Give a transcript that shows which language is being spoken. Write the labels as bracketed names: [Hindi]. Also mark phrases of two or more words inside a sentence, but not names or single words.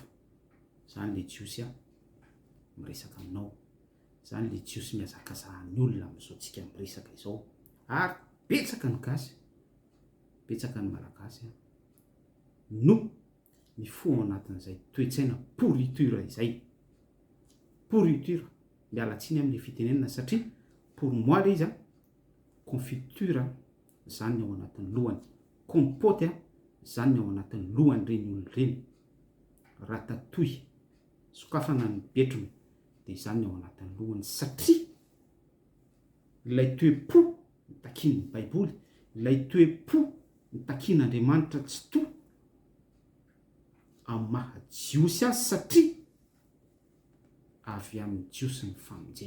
[Malagasy] Zany le jiosy miresaka aminao, zany le jiosy mihazakazahany olona amin'izao miresaka izao. Ary betsaka ny gasy, betsaka ny malagasy no mifoha anatin'izay toe-tsaina pourriture izay. Pourriture, miala tsiny amin'ny fitenenana satria [French] pour moi [Malagasy] le izy confiture zany ny ao anatin'ny lohany, compote zany ny ao anatin'ny lohany reny olona reny, ratatouille sokafana ny betrony dia zany ny ao anatin'ny lohany, satria ilay toe-po nitakian'ny baiboly, ilay toe-po nitakian'Andriamanitra tsy to amin'ny mahajiosy azy, satria avy amin'ny jiosy ny famonjena.